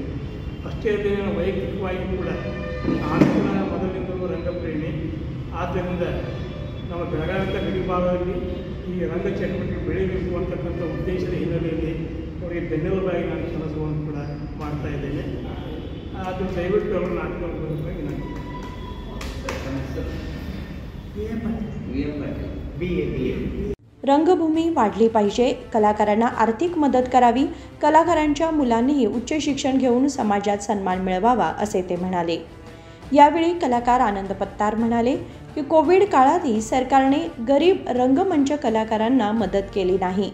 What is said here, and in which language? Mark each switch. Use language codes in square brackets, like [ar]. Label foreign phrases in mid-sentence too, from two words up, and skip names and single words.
[kn] ಅಷ್ಟೇ ಅಲ್ಲದೆ ನಾನು ವೈಯಕ್ತಿಕವಾಗಿ ಕೂಡ ನಾನು ಕೂಡ ಮೊದಲಿಂದಲೂ ರಂಗಪ್ರೇಮಿ. ಆದ್ದರಿಂದ ನಮ್ಮ ಬೆಳಗಾವಿ ಗಡಿ ಭಾಗದಲ್ಲಿ ಈ ರಂಗ ಚಟುವಟಿಕೆ ಬೆಳೀಬೇಕು ಅಂತಕ್ಕಂಥ ಉದ್ದೇಶದ ಹಿನ್ನೆಲೆಯಲ್ಲಿ ಅವರಿಗೆ ಬೆನ್ನೆಲುಬಾಗಿ ನಾನು ಕೆಲಸವನ್ನು ಕೂಡ ಮಾಡ್ತಾ ಇದ್ದೇನೆ. ಅದು ದಯವಿಟ್ಟು ಅವರು ನಾಟಕವಾಗಿ ನಾನು [mr] रंगभूमी वाढली पाहिजे, कलाकारांना आर्थिक मदत करावी, कलाकारांच्या मुलांनीही उच्च शिक्षण घेऊन समाजात सन्मान मिळवावा असे ते म्हणाले. यावेळी कलाकार आनंद पत्तार म्हणाले की कोविड काळातही सरकारने गरीब रंगमंच कलाकारांना मदत केली नाही.